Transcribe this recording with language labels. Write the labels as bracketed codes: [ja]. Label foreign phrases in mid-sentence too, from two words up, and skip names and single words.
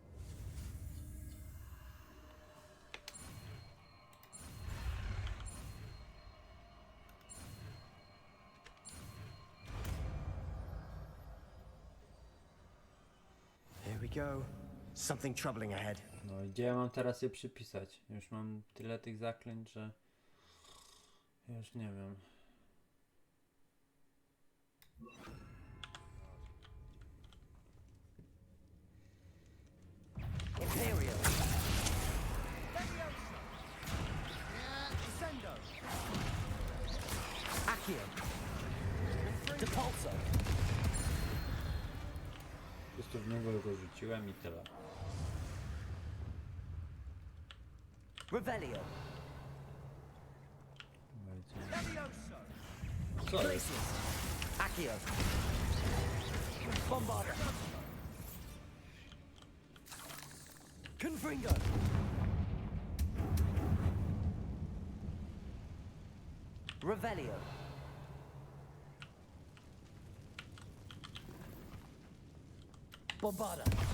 [en] Here we go. Something troubling ahead. [pl] No i gdzie ja mam teraz je przypisać? Już mam tyle tych zaklęć, że... Już nie wiem. Imperial. Accio. Depulso. Po prostu w niego go rzuciłem i tyle. Revelio. Co jest? Glacius. Accio. Bombarda. Confringo. Revelio. Bombarda.